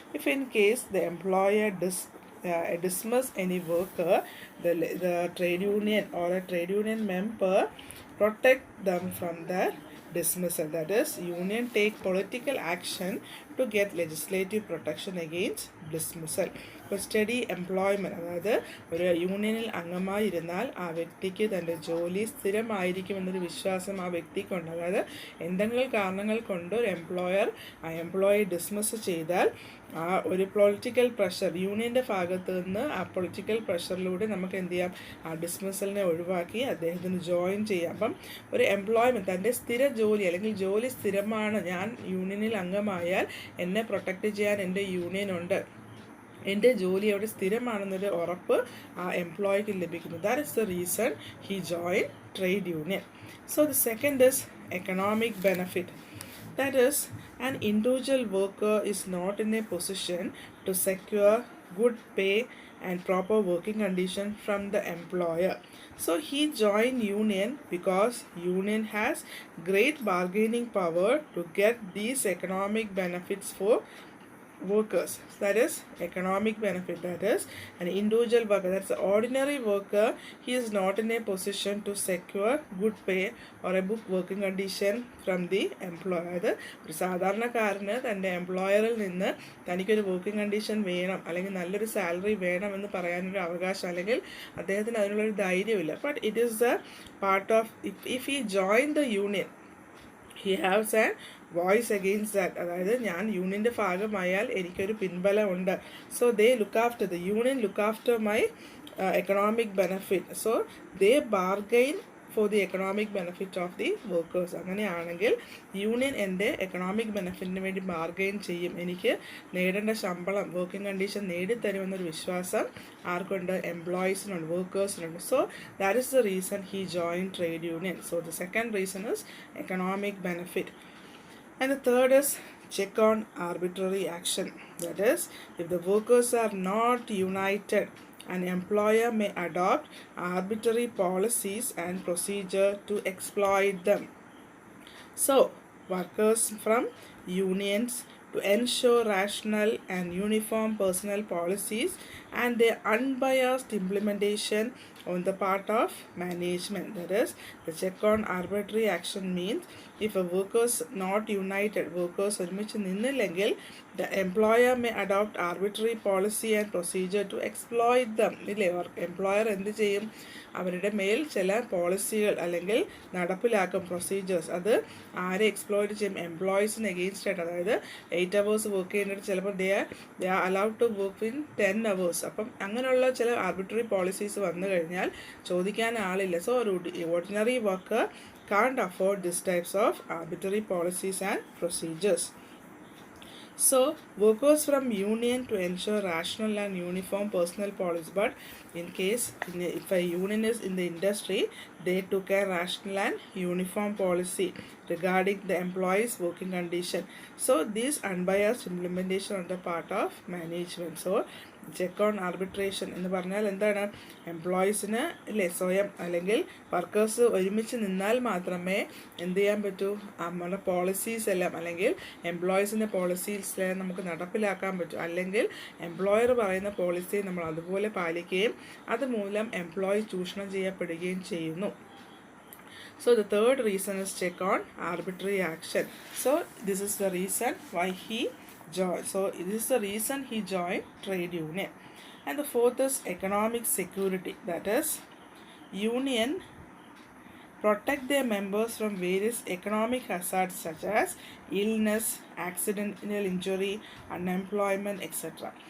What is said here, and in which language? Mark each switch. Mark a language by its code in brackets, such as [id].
[en] If in case the employer dismiss any worker, the trade union or a trade union member protect them from their dismissal. That is, union take political action to get legislative protection against dismissal. [ml] ഇപ്പോൾ study employment, അതായത് ഒരു യൂണിയനിൽ അംഗമായിരുന്നാൽ ആ വ്യക്തിക്ക് തൻ്റെ ജോലി സ്ഥിരമായിരിക്കുമെന്നൊരു വിശ്വാസം ആ വ്യക്തിക്കുണ്ട്. അതായത് എന്തെങ്കിലും കാരണങ്ങൾ കൊണ്ട് ഒരു ആ എംപ്ലോയി ഡിസ്മിസ് ചെയ്താൽ ആ ഒരു പൊളിറ്റിക്കൽ പ്രഷർ യൂണിയൻ്റെ ഭാഗത്ത് നിന്ന് ആ പൊളിറ്റിക്കൽ പ്രഷറിലൂടെ നമുക്ക് എന്ത് ചെയ്യാം, ആ ഡിസ്മിസലിനെ ഒഴിവാക്കി അദ്ദേഹത്തിന് ജോയിൻ ചെയ്യാം. അപ്പം ഒരു എംപ്ലോയ്മെൻറ്റ്, തൻ്റെ സ്ഥിര ജോലി അല്ലെങ്കിൽ ജോലി സ്ഥിരമാണ്, ഞാൻ യൂണിയനിൽ അംഗമായാൽ എന്നെ പ്രൊട്ടക്റ്റ് ചെയ്യാൻ എൻ്റെ യൂണിയനുണ്ട്, എൻ്റെ ജോലി അവിടെ സ്ഥിരമാണെന്നൊരു ഉറപ്പ് ആ എംപ്ലോയിക്ക് ലഭിക്കുന്നു. [en] That is the reason he join trade union. So the second is economic benefit. That is, an individual worker is not in a position to secure good pay and proper working condition from the employer. So he joined union because union has great bargaining power to get these economic benefits for workers. That is economic benefit. That is, an individual worker, that's an ordinary worker, he is not in a position to secure good pay or a good working condition from the employer. [ml] അതായത് ഒരു സാധാരണക്കാരന് തൻ്റെ എംപ്ലോയറിൽ നിന്ന് തനിക്കൊരു working condition വേണം അല്ലെങ്കിൽ നല്ലൊരു salary വേണം എന്ന് പറയാനൊരു അവകാശം അല്ലെങ്കിൽ അദ്ദേഹത്തിന് അതിനുള്ളൊരു ധൈര്യമില്ല. [en] But it is the part of, if he join the union, he haves an voice against that. [ml] അതായത് ഞാൻ യൂണിയൻ്റെ ഭാഗമായാൽ എനിക്കൊരു പിൻബലമുണ്ട്. [en] So they look after the union, look after my economic benefit. So they bargain for the economic benefit of the workers. [ml] അങ്ങനെയാണെങ്കിൽ union എൻ്റെ economic ബെനഫിറ്റിന് വേണ്ടി bargain ചെയ്യും, എനിക്ക് നേടേണ്ട ശമ്പളം, വർക്കിംഗ് കണ്ടീഷൻ നേടിത്തരുമെന്നൊരു വിശ്വാസം ആർക്കുണ്ട്, എംപ്ലോയീസിനുണ്ട്, വർക്കേഴ്സിനുണ്ട്. [en] So that is the reason he join trade union. So the second reason is economic benefit. And the third is check on arbitrary action. That is, if the workers are not united, an employer may adopt arbitrary policies and procedure to exploit them. So, workers from unions to ensure rational and uniform personnel policies and their unbiased implementation on the part of management. That is, the check on arbitrary action means if a workers not united, workers [ml] ഒരുമിച്ച് നിന്നില്ലെങ്കിൽ [en] the employer may adopt arbitrary policy and procedure to exploit them. [ml] ഇല്ലേ, employer എന്ത് ചെയ്യും, അവരുടെ മേൽ ചില പോളിസികൾ അല്ലെങ്കിൽ നടപ്പിലാക്കും, procedures. അത് ആരെ എക്സ്പ്ലോയിറ്റ് ചെയ്യും, എംപ്ലോയീസിന് എഗെയിൻസ്റ്റ് ആയിട്ട്. അതായത് 8 hours വർക്ക് ചെയ്യുന്നത് ചിലപ്പോൾ [en] They are allowed to work in 10 hours. [ml] അപ്പം അങ്ങനെയുള്ള ചില ആർബിട്രറി പോളിസീസ് വന്നു കഴിഞ്ഞാൽ ചോദിക്കാൻ ആളില്ല. [en] So ഒരു ordinary worker can't afford these types of arbitrary policies and procedures. So workers from union to ensure rational and uniform personnel policy. But in case if a union is in the industry, they took a rational and uniform policy regarding the employees' working condition. So this unbiased implementation on the part of management. So [ml] check on arbitration എന്ന് പറഞ്ഞാൽ എന്താണ്? എംപ്ലോയീസിന് ഇല്ലേ സ്വയം അല്ലെങ്കിൽ workers ഒരുമിച്ച് നിന്നാൽ മാത്രമേ എന്ത് ചെയ്യാൻ പറ്റൂ? നമ്മുടെ പോളിസീസ് എല്ലാം അല്ലെങ്കിൽ എംപ്ലോയീസിൻ്റെ പോളിസീസ് എല്ലാം നമുക്ക് നടപ്പിലാക്കാൻ പറ്റും. അല്ലെങ്കിൽ എംപ്ലോയർ പറയുന്ന പോളിസി നമ്മൾ അതുപോലെ പാലിക്കുകയും അതുമൂലം എംപ്ലോയി ചൂഷണം ചെയ്യപ്പെടുകയും ചെയ്യുന്നു. [en] So the third reason is check on arbitrary action. So this is the reason why he joined. So this is the reason he joined trade union. And the fourth is economic security. That is, union protect their members from various economic hazards such as illness, accidental injury, unemployment, etc.